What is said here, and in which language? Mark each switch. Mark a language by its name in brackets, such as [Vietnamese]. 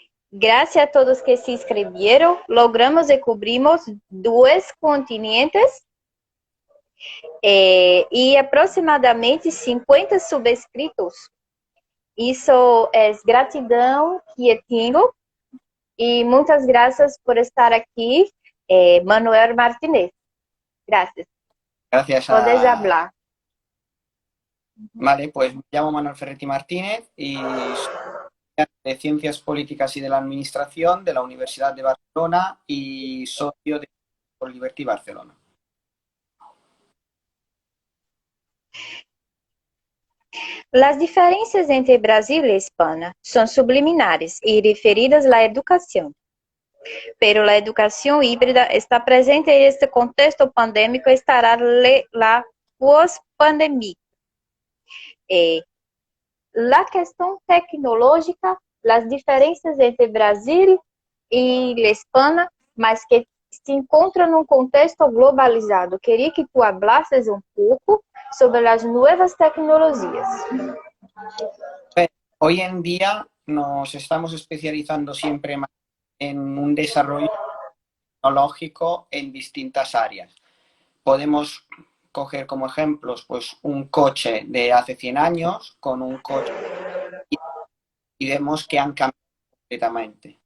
[Spanish] Gracias a todos que se inscribieron, logramos y cubrimos 2 continentes y aproximadamente 50 subscritos. [Portuguese] Isso é gratidão que tenho e muitas graças por estar aqui, Manuel Martínez. [Spanish] Gracias. Gracias Puedes hablar. Vale, pues me llamo Manuel Ferretti Martínez y soy de Ciencias Políticas y de la Administración de la Universidad de Barcelona y socio de por Liberty Barcelona. Las diferencias entre Brasil y España son subliminares y referidas a la educación. Pero la educación híbrida está presente en este contexto pandémico y estará la post-pandemia. La cuestión tecnológica, las diferencias entre Brasil y España, [Portuguese] mas que se encontra num contexto globalizado. Queria que tu hablasses um pouco sobre as novas tecnologias. [Spanish] Hoy en día nos estamos especializando siempre más en un desarrollo tecnológico en distintas áreas. Podemos coger como ejemplos pues un coche de hace 100 años con un coche y vemos que han cambiado completamente.